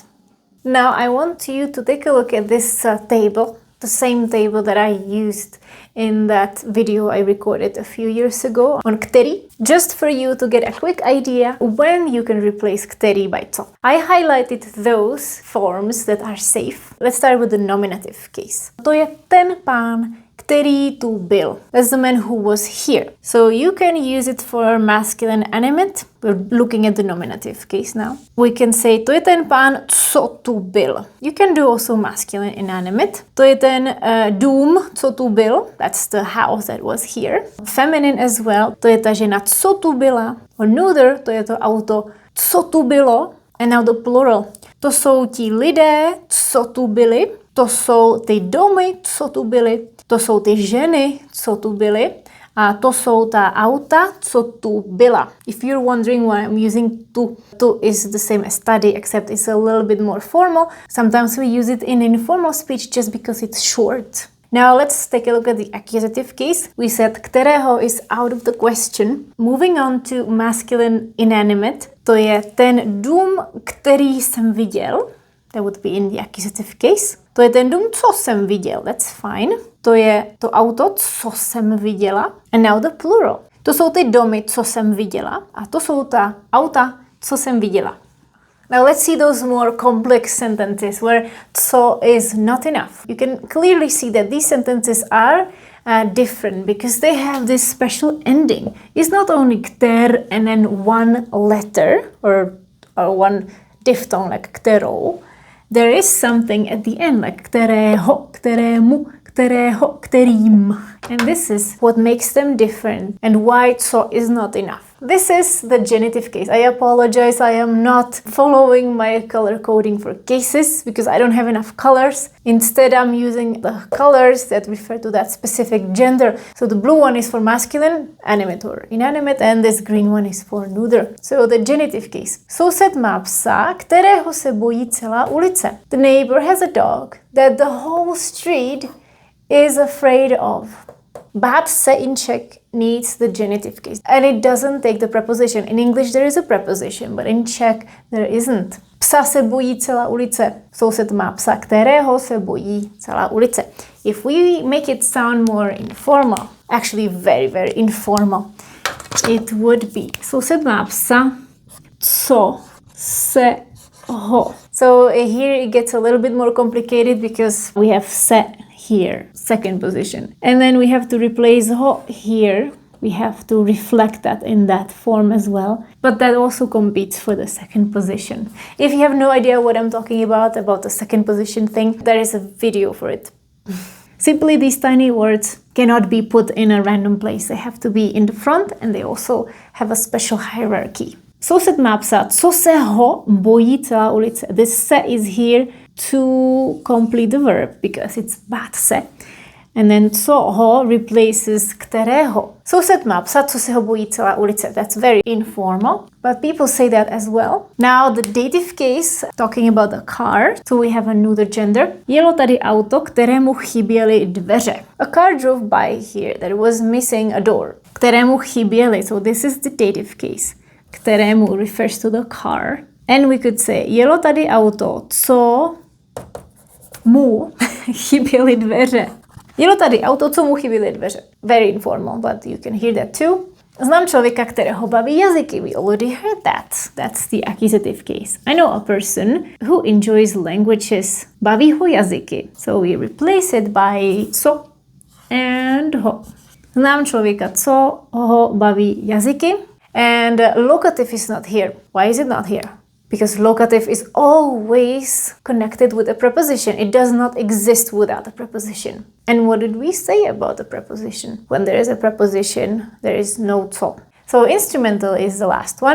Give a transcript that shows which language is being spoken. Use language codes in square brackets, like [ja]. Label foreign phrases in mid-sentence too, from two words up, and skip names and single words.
[en] Now I want you to take a look at this table, the same table that I used in that video I recorded a few years ago on KTERY, just for you to get a quick idea when you can replace KTERY by co. I highlighted those forms that are safe. Let's start with the nominative case. [cs] To je ten pán, který tu byl. [en] That's the man who was here. So you can use it for masculine animate. We're looking at the nominative case now. We can say [cs] to je ten pán, co tu byl. [en] You can do also masculine inanimate. [cs] To je ten dům, co tu byl. [en] That's the house that was here. Feminine as well. [cs] To je ta žena, co tu byla. [en] Or neuter, [cs] to je to auto, co tu bylo. [en] And now the plural. [cs] To jsou ti lidé, co tu byli. To jsou ty domy, co tu byly. To jsou ty ženy, co tu byly. A to jsou ta auta, co tu byla. [en] If you're wondering why I'm using tu is the same as tady, except it's a little bit more formal. Sometimes we use it in informal speech just because it's short. Now let's take a look at the accusative case. We said kterého is out of the question. Moving on to masculine inanimate. [cs] To je ten dům, který jsem viděl. [en] That would be in the accusative case. [cs] To je ten dům, co jsem viděl. [en] That's fine. [cs] To je to auto, co jsem viděla. [en] And now the plural. [cs] To jsou ty domy, co jsem viděla. A to jsou ta auta, co jsem viděla. [en] Now let's see those more complex sentences where co is not enough. You can clearly see that these sentences are different because they have this special ending. It's not only kter and then one letter or one diphthong like kterou. There is something at the end like [cs] kterého, kterému, kterého, kterým. [en] And this is what makes them different and why co is not enough. This is the genitive case. I apologize, I am not following my color coding for cases because I don't have enough colors. Instead, I'm using the colors that refer to that specific gender. So the blue one is for masculine, animate or inanimate, and this green one is for neuter. So the genitive case. [cs] Soused má psa, kterého se bojí celá ulice. [en] The neighbor has a dog that the whole street is afraid of. But se in Czech needs the genitive case. And it doesn't take the preposition. In English there is a preposition, but in Czech there isn't. [cs] Psa se bojí celá ulice. Soused má psa, kterého se bojí celá ulice. [en] If we make it sound more informal, actually very, very informal, it would be [cs] soused má psa, co se ho. [en] So here it gets a little bit more complicated because we have se here, second position. And then we have to replace ho here. We have to reflect that in that form as well. But that also competes for the second position. If you have no idea what I'm talking about the second position thing, there is a video for it. Simply these tiny words cannot be put in a random place. They have to be in the front and they also have a special hierarchy. [cs] Soused má psát, co se ho bojí celá ulice. [en] This se is here to complete the verb because it's [cs] bát se. [en] And then [cs] co ho [en] replaces kterého. [cs] Soused má psát, co se ho bojí celá ulice. [en] That's very informal, but people say that as well. Now the dative case, talking about the car, so we have another gender. [cs] Jelo tady auto, kterému chyběly dveře. [en] A car drove by here that was missing a door. [cs] Kterému chyběly, [en] so this is the dative case. Kterému refers to the car. And we could say, [cs] jelo tady auto, co mu chyběly dveře. Jelo tady auto, co mu chyběly dveře. [en] Very informal, but you can hear that too. [cs] Znám člověka, kterého baví jazyky. [en] We already heard that. That's the accusative case. I know a person who enjoys languages. [cs] Baví ho jazyky. [en] So we replace it by co and ho. [cs] Znám člověka, co ho baví jazyky. [en] And locative is not here. Why is it not here? Because locative is always connected with a preposition. It does not exist without a preposition. And what did we say about the preposition? When there is a preposition, there is no co. So instrumental is the last one.